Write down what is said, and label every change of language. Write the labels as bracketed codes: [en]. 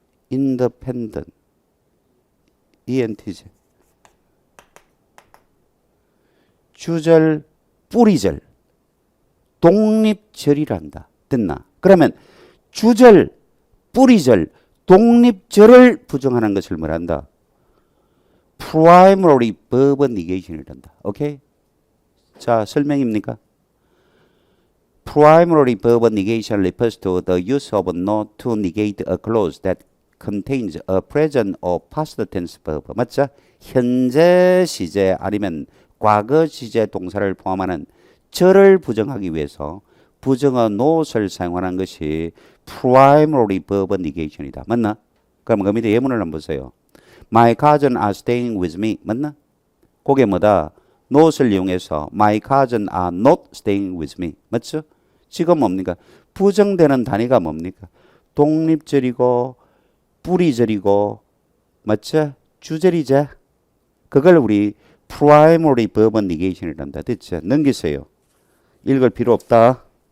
[en] 인더펜던트 ENTJ. [ko] 주절, 뿌리절, 독립절이란다. 됐나? 그러면 주절, 뿌리절, 독립절을 부정하는 것을 말한다. [en] primary verbal negation이란다. [ko] 오케이? 자, 설명입니까? [en] Primary verbal negation refers to the use of not to negate a clause that contains a present or past tense verb. [ko] 맞죠? 현재 시제 아니면 과거 시제 동사를 포함하는 절을 부정하기 위해서 부정어 not을 사용하는 것이 primary verbal negation이다. 맞나? 그럼 그 밑에 예문을 한번 보세요. [en] My cousins are staying with me. [ko] 맞나? 그게 뭐다? [en] not을 [ko] 이용해서 [en] My cousins are not staying with me. [ko] 맞죠? 지금 뭡니까? 부정되는 단위가 뭡니까? 독립절이고 뿌리절이고 맞죠? 주절이자. 그걸 우리 [en] primary verb negation이란다. [ko] 됐죠? 넘기세요. 읽을 필요 없다.